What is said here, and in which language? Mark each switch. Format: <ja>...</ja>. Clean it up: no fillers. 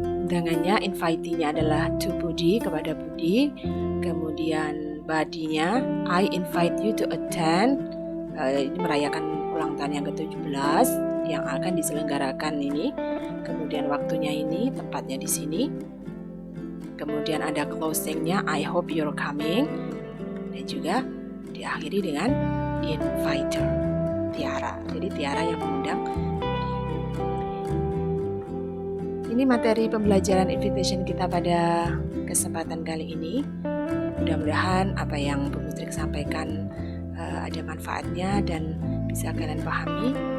<id>Undangannya, invitee-nya adalah to Budi, kepada Budi. Kemudian body-nya,</id> <en>I invite you to attend.</en> <id>Ini merayakan ulang tahun yang ke-17 yang akan diselenggarakan ini. Kemudian waktunya ini, tempatnya di sini. Kemudian ada closing-nya,</id> <en>I hope you're coming.</en> <id>Dan juga diakhiri dengan inviter, Tiara. Jadi Tiara yang mengundang. Ini materi pembelajaran invitation kita pada kesempatan kali ini. Mudah-mudahan apa yang Bu Mutrik sampaikan ada manfaatnya dan bisa kalian pahami.</id>